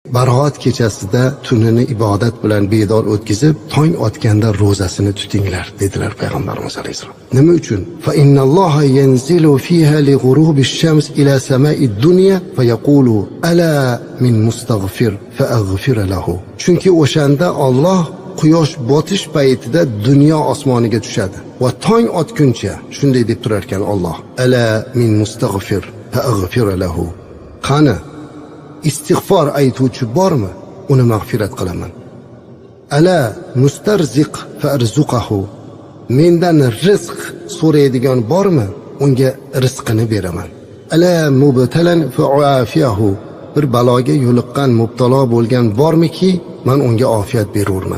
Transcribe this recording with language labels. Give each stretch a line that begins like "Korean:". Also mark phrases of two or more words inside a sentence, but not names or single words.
Uzbek: Baroat kechasida tunini ibodat bilan bedor o'tkazib, tong otganda ro'zasini tutinglar dedilar payg'ambarimiz alayhisalom. Nima uchun?
Arabic: فإن الله ينزل فيها لغروب الشمس إلى سماء الدنيا فيقول ألا من مستغفر فأغفر له.
Uzbek: Chunki o'shanda Alloh quyosh botish paytida dunyo osmoniga tushadi va tong otguncha shunday deb turar ekan Alloh,
Arabic: ألا من مستغفر فأغفر له.
Uzbek: Qani istig'for aytuvchi bormi? Uni mag'firat qilaman.
Arabic: ألا مسترزق فأرزقه.
Uzbek: Mendan rizq so'raydigan bormi? Unga rizqini beraman.
Arabic: ألا مبتلى فأعافيه.
Uzbek: Bir baloga yo'liqqan, mubtalo bo'lgan bormiki, men unga ofiyat berurman.